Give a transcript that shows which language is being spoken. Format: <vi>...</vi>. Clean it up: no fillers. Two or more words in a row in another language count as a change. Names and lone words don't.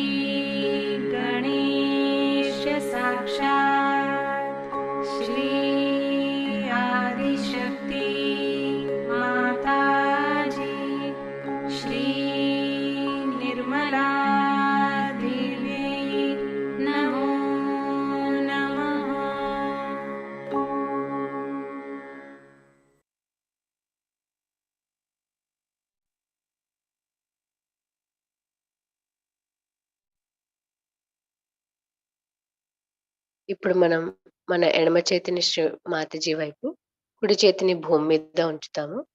<sa>गणेश साक्षात् श्री आदिशक्ति माताजी श्री निर्मला देवी नमो नमः।</sa> <te>ఇప్పుడు మనం మన ఎడమ చేతిని శ్రీ మాతాజీ వైపు, కుడి చేతిని భూమి మీద ఉంచుతాము.</te>